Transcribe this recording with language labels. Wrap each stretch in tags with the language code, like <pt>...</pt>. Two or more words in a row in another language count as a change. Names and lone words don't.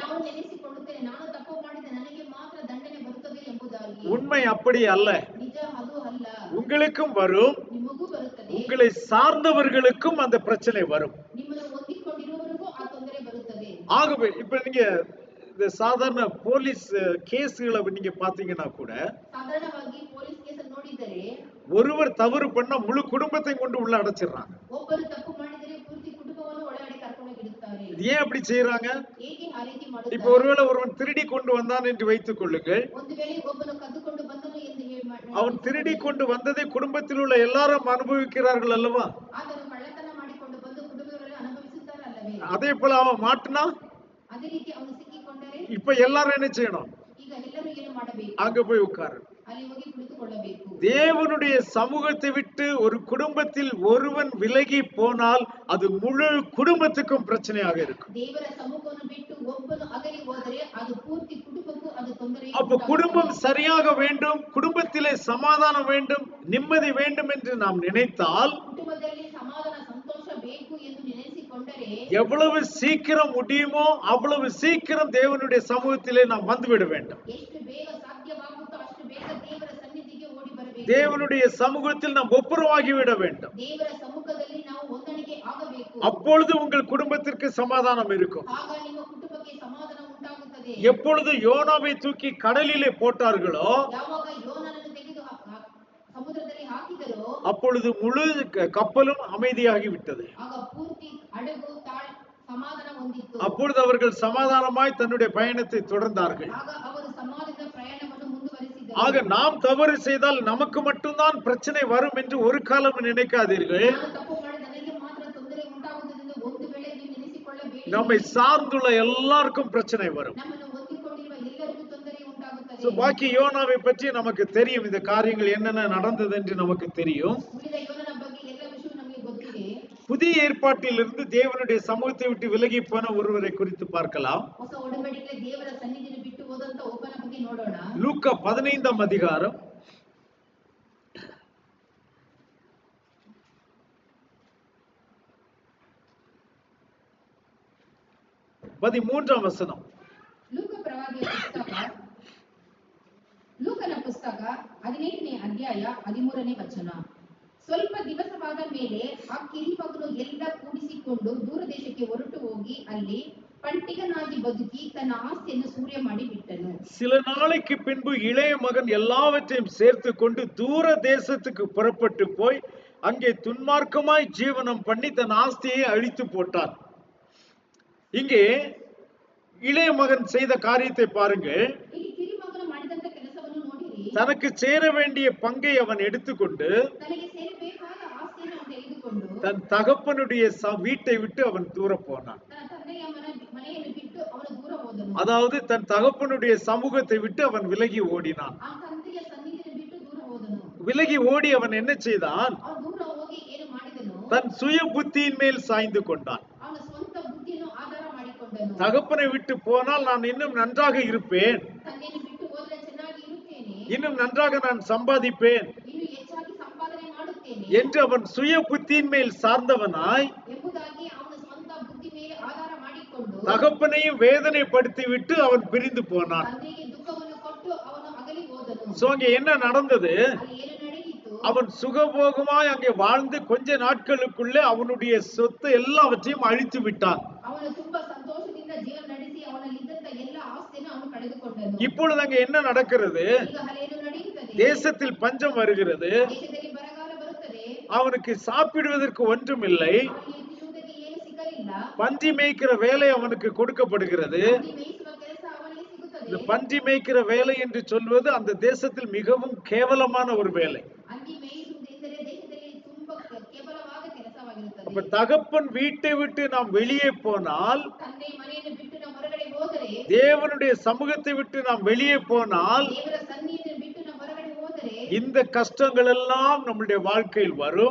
<kn>ನಾವು ನೆನೆಸಿಕೊಳ್ಳುತ್ತೇವೆ, ನಾನು ತಪ್ಪು ಮಾಡಿದ ನನಗೆ ಮಾತ್ರ ದಂಡನೆ ಬರುತ್ತದೆ ಎಂಬುದಾಗಿ.</kn> <ta>உண்மை அப்படி அல்ல.</ta> <kn>ನಿಜ ಅದು ಅಲ್ಲ.</kn> <ta>உங்களுக்கும் வரும்,</ta> <kn>ನಿಮಗೂ ಬರುತ್ತದೆ.</kn> <ta>உங்களை சார்ந்தவர்களுக்கும் அந்த பிரச்சனை வரும்.</ta> <kn>ನಿಮ್ಮನ್ನು ಹೊಂದಿಕೊಂಡಿರುವವರಿಗೂ ಆ ತೊಂದರೆ ಬರುತ್ತದೆ.</kn> <ta>ஆகவே இப்ப நீங்க இந்த சாதாரண</ta> <en>police cases</en> <ta>நீங்க பாத்தீங்கன்னா கூட,</ta> <kn>ಸಾಧಾರಣವಾಗಿ</kn> <en>police case</en> <kn>ನೋಡಿದರೆ</kn> <ta>ஒருவர் தவறு பண்ணா முழு குடும்பத்தை கொண்டு உள்ள அடைச்சிடுறாங்க.</ta> <kn>ಒಬ್ಬರು ತಪ್ಪು ಮಾಡಿದರೆ ಪೂರ್ತಿ ಕುಟುಂಬವನ್ನು ಒಳಗಡೆ ಕರ್ಕೊಂಡು ಇಡುತ್ತಾರೆ.</kn> <ta>இது ஏன் அப்படி செய்யறாங்க?</ta> <kn>ಹೇಗೆ ಆ ರೀತಿ</kn> <ta>இப்ப</ta> <kn>ಮಾಡುತ್ತಾರೆ?</kn> <ta>ஒருவேளை ஒருவன் திருடி கொண்டு வந்தான் என்று வைத்துக் கொள்ளுங்கள்.</ta> <kn>ಒಂದು ವೇಳೆ ಒಬ್ಬನು ಕದ್ದುಕೊಂಡು ಬಂದನು ಎಂದು</kn> <ta>அவன் திருடி கொண்டு வந்ததை குடும்பத்தில் உள்ள எல்லாரும் அனுபவிக்கிறார்கள் அல்லவா?</ta> <kn>ಆತನು ಕಳ್ಳತನ ಮಾಡಿಕೊಂಡು ಬಂದು ಕುಟುಂಬಗಳಲ್ಲಿ ಅನುಭವಿಸುತ್ತಾರೆ ಅಲ್ಲವೇ?</kn> <ta>அதே போல அவன் மாட்டினா</ta> <kn>ಅದೇ ರೀತಿ ಅವನು ಸಿಕ್ಕಿಕೊಂಡರೆ</kn> <ta>இப்ப எல்லாரும் என்ன செய்யணும்?</ta> <kn>ಈಗ ಎಲ್ಲರೂ ಏನು ಮಾಡಬೇಕು?</kn> <ta>அங்க போய் உட்காரு.</ta> <kn>ಅಲ್ಲಿ ಹೋಗಿ ಕುಳಿತುಕೊಳ್ಳಬೇಕು.</kn> <ta>தேவனுடைய சமூகத்தை விட்டு ஒரு குடும்பத்தில் ஒருவன் விலகி போனால் அது முழு குடும்பத்துக்கும் பிரச்சனையாக இருக்கும்.</ta> <kn>ದೇವರ ಸಮ್ಮುಖವನ್ನು ಬಿಟ್ಟು ಒಬ್ಬನು ಅಗಲಿ ಹೋದರೆ ಅದು ಪೂರ್ತಿ ಕುಟುಂಬಕ್ಕೂ ಅದು ತೊಂದರೆ.</kn> <ta>அப்ப குடும்பம் சரியாக வேண்டும், குடும்பத்திலே சமாதானம் வேண்டும், நிம்மதி வேண்டும் என்று நாம் நினைத்தால்,</ta> <kn>ಕುಟುಂಬದಲ್ಲಿ ಸಮಾಧಾನ ಸಂತೋಷ ಬೇಕು ಎಂದು ನೆನೆಸಿಕೊಂಡರೆ</kn> <ta>எவ்வளவு சீக்கிரம் முடியுமோ அவ்வளவு சீக்கிரம் தேவனுடைய சமூகத்திலே நாம் வந்துவிட வேண்டும்.</ta> <kn>ಎಷ್ಟು ಬೇಗ ಸಾಧ್ಯವಾಗುತ್ತೋ ಅಷ್ಟು ಬೇಗ ದೇವರ ಸನ್ನಿಧಿಗೆ ಓಡಿ ಬರಬೇಕು.</kn> <ta>தேவனுடைய சமூகத்தில் நாம் ஒப்புரவாகி விட வேண்டும்.</ta> <kn>ದೇವರ ಸಮ್ಮುಖದಲ್ಲಿ ನಾವು ಹೊಂದಾಣಿಕೆ ಆಗಬೇಕು.</kn> <ta>அப்பொழுது உங்கள் குடும்பத்திற்கு சமாதானம் இருக்கும்.</ta> <kn>ಆಗ ನಿಮ್ಮ ಕುಟುಂಬಕ್ಕೆ ಸಮಾಧಾನ ಉಂಟಾಗುತ್ತದೆ.</kn> <ta>எப்பொழுது யோனாவை தூக்கி கடலிலே போட்டார்களோ,</ta> <kn>ಯಾವಾಗ ಯೋನನನ್ನು ತೆಗೆದು ಸಮುದ್ರದಲ್ಲಿ ಹಾಕಿದರೋ</kn> <ta>அப்பொழுது முழு கப்பலும் அமைதியாகி விட்டது.</ta> <kn>ಆಗ ಪೂರ್ತಿ ಹಡಗು ಸಮಾಧಾನ ಹೊಂದಿತ್ತು.</kn> <ta>அப்பொழுது அவர்கள் சமாதானமாய் தன்னுடைய பயணத்தை தொடர்ந்தார்கள்.</ta> <kn>ಆಗ ಅವರು ಸಮಾಧಾನದ ಪ್ರಯಾಣವನ್ನು ಮುಂದುವರಿಸಿದರು.</kn> <ta>ஆக நாம் தவறு செய்தால் நமக்கு மட்டும்தான் பிரச்சனை வரும் என்று ஒரு காலம் நினைக்காதீர்கள்.</ta> <kn>ನಾನು ತಪ್ಪು ಮಾಡಿ ನನಗೆ ಮಾತ್ರ ತೊಂದರೆ ಉಂಟಾಗುವುದೆಂದು ಒಂದು ವೇಳೆ ನೀವು ನೆನೆಸಿಕೊಳ್ಳಬೇಡಿ.</kn> <ta>நம்மை சார்ந்துள்ள எல்லாருக்கும் பிரச்சனை வரும்.</ta> <kn>ನಮ್ಮನ್ನು ಹೊಂದಿಕೊಂಡಿರುವ ಎಲ್ಲರಿಗೂ ತೊಂದರೆ ಉಂಟಾಗುತ್ತದೆ.</kn> <ta>So, பாக்கி யோனாவை பற்றி நமக்கு தெரியும், இந்த காரியங்கள் என்னென்ன நடந்தது என்று நமக்கு தெரியும்.</ta> <kn>ಉಳಿದ ಯೋನನ ಬಗ್ಗೆ ಎಲ್ಲ ವಿಷಯ ನಮಗೆ ಗೊತ್ತಿದೆ.</kn> <ta>புதிய ஏற்பாட்டிலிருந்து தேவனுடைய சமூகத்தை விட்டு விலகி போன ஒருவரை குறித்து பார்க்கலாம்.</ta> <kn>ಹೊಸ ಒಡಂಬಡಿಕೆಯಲ್ಲಿ ದೇವರ ಸನ್ನಿಧಿಯನ್ನು ಬಿಟ್ಟು ಹೋದಂತ ಒಬ್ಬನ ಬಗ್ಗೆ ನೋಡೋಣ.</kn> <ta>லூக்கா 15ஆம் அதிகாரம் 13ஆம் வசனம்.</ta> <kn>ಲೂಕನ ಪುಸ್ತಕ 18ನೇ ಅಧ್ಯಾಯ 13ನೇ ವಚನ. ಸ್ವಲ್ಪ ದಿವಸವಾದ ಮೇಲೆ ಆ ಕಿರಿಮಗನು ಎಲ್ಲ ಕೂಡಿಸಿಕೊಂಡು ದೂರ ದೇಶಕ್ಕೆ ಹೊರಟು ಹೋಗಿ ಅಲ್ಲಿ ಪಂಟಿಗನಾಗಿ ಬದುಕಿ ತನ್ನ ಆಸ್ತಿಯನ್ನು ಸೂರ್ಯ ಮಾಡಿ ಬಿಟ್ಟನು.</kn> <ta>சில நாளைக்கு பின்பு இளைய மகன் எல்லாவற்றையும் சேர்த்து கொண்டு தூர தேசத்துக்கு புறப்பட்டு போய் அங்கே துன்மார்க்கமாய் ஜீவனம் பண்ணி தன் ஆஸ்தியை அழித்து போட்டான். இங்கே இளைய மகன் செய்த காரியத்தை பாருங்கள்.</ta> <kn>ಈ ಕಿರಿಮಗನು ಮಾಡಿದಂತ ಕೆಲಸವನ್ನು ನೋಡಿರಿ.</kn> <ta>தனக்கு சேர வேண்டிய பங்கை அவன் எடுத்துக்கொண்டு</ta> <kn>ತನಗೆ ಸೇರಬೇಕಾದ ಆಸ್ತಿಯನ್ನು ಅವನು ತೆಗೆದುಕೊಂಡು</kn> <ta>தன் தகப்பனுடைய வீட்டை விட்டு அவன் தூர போனான்.</ta> <kn>ತನ್ನ ತಂದೆಯ ಮನೆಯನ್ನು ಬಿಟ್ಟು ಅವನು ದೂರ ಹೋದನು.</kn> <ta>அதாவது தன் தகப்பனுடைய சமூகத்தை விட்டு அவன் விலகி ஓடினான்.</ta> <kn>ಆ ತಂದೆಯ ಸನ್ನಿಧಿಯನ್ನು ಬಿಟ್ಟು ದೂರ ಹೋದನು.</kn> <ta>விலகி ஓடி அவன் என்ன செய்தான்?</ta> <kn>ಅವನು ದೂರ ಹೋಗಿ ಏನು ಮಾಡಿದನು?</kn> <ta>தன் சுய புத்தியின் மேல் சாய்ந்து கொண்டான்.</ta> <kn>ಅವನ ಸ್ವಂತ ಬುದ್ಧಿಯನ್ನು ಆಧಾರ ಮಾಡಿಕೊಂಡನು.</kn> <ta>தகப்பனை விட்டு போனால் நான் இன்னும் நன்றாக இருப்பேன்,</ta> <kn>ತಂದೆಯನ್ನು ಬಿಟ್ಟು ಹೋದರೆ ಚೆನ್ನಾಗಿ ಇರುತ್ತೇನೆ,</kn> <ta>இன்னும் நன்றாக நான் சம்பாதிப்பேன்</ta> <kn>ಇನ್ನು ಹೆಚ್ಚಾಗಿ ಸಂಪಾದನೆ ಮಾಡುತ್ತೇನೆ</kn> <ta>என்று அவன் சுய புத்தியின் மேல் சார்ந்தவனாய்</ta> <kn>ಎಂಬುದಾಗಿ ಅವನ ಸ್ವಂತ ಬುದ್ಧಿ ಮೇಲೆ ಆಧಾರ ಮಾಡಿಕೊಂಡು</kn> <ta>தகப்பனையும் வேதனைப்படுத்தி விட்டு அவன் பிரிந்து போனான்.</ta> <kn>ತಂದೆಗೆ ದುಃಖವನ್ನು ಕೊಟ್ಟು ಅವನು ಅಗಲಿ ಹೋದನು.</kn> <ta>சோ அங்க என்ன நடந்தது?</ta> <kn>ಅಲ್ಲಿ ಏನು ನಡೆಯಿತು?</kn> <ta>அவன் சுகபோகமாய் அங்கே வாழ்ந்து கொஞ்ச நாட்களுக்குள்ளே அவனுடைய சொத்து எல்லாவற்றையும் அழித்து விட்டான்.</ta> <kn>ಅವನು ತುಂಬಾ ಸಂತೋಷದಿಂದ ಜೀವನ ನಡೆಸಿ ಅವನಲ್ಲಿದ್ದಂತ ಎಲ್ಲ ಆಸ್ತಿಯನ್ನು ಅವನು ಕಳೆದುಕೊಂಡನು.</kn> <ta>இப்பொழுது அங்க என்ன நடக்கிறது?</ta> <kn>ಈಗ ಹಲೇನು ನಡೆಯುತ್ತದೆ.</kn> <ta>தேசத்தில் பஞ்சம் வருகிறது.</ta> <kn>ದೇಶದಲ್ಲಿ ಬರಗಾಲ ಬರುತ್ತದೆ.</kn> <ta>அவனுக்கு சாப்பிடுவதற்கு ஒன்றும் இல்லை.</ta> <kn>ಅವನಿಗೆ ತಿನ್ನುವುದಕ್ಕೆ ಏನು ಸಿಗಲಿಲ್ಲ.</kn> <ta>பன்றி மேய்க்கிற வேலை அவனுக்கு கொடுக்கப்படுகிறது.</ta> <kn>ಹಂದಿ ಮೇಯಿಸುವ ಕೆಲಸ ಅವನಿಗೆ ಸಿಗುತ್ತದೆ.</kn> <ta>இந்த பன்றி மேய்க்கிற வேலை என்று சொல்வது அந்த தேசத்தில் மிகவும் கேவலமான ஒரு வேலை.</ta> <kn>ಹಂದಿ ಮೇಯಿಸುವುದೆಂದರೆ ದೇಶದಲ್ಲಿ ತುಂಬಾ ಕೇವಲವಾದ ಕೆಲಸವಾಗಿರುತ್ತದೆ.</kn> <ta>அப்ப தகப்பன் வீட்டை விட்டு நாம் வெளியே போனால்,</ta> <kn>ತಂದೆ ಮನೆಯನ್ನು ಬಿಟ್ಟು ನಾವು ಹೊರಗಡೆ ಹೋದರೆ,</kn> <ta>தேவனுடைய சமூகத்தை விட்டு நாம் வெளியே போனால்,</ta> <kn>ದೇವರ ಸನ್ನಿಧಿಯನ್ನು ಬಿಟ್ಟು ನಾವು ಹೊರಗಡೆ ಹೋದರೆ</kn> <ta>இந்த கஷ்டங்கள் எல்லாம் நம்முடைய வாழ்க்கையில் வரும்.</ta>